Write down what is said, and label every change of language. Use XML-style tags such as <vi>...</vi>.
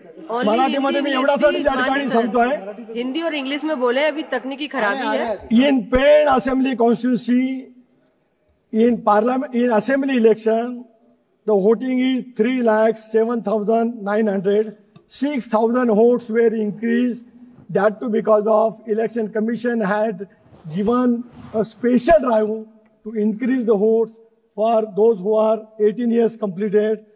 <mr>मराठी मध्ये मी एवढ्यासाठी त्या ठिकाणी सांगतोय.</mr> <hi>हिंदी और इंग्लिश में बोले, अभी तकनीकी खराबी है.</hi> <en>In Pen assembly constituency, in parliament, in assembly election, the voting is 3,07,900. 6,000 votes were increased. That too because of election commission had given a special drive to increase the votes for those who are 18 years completed.</en>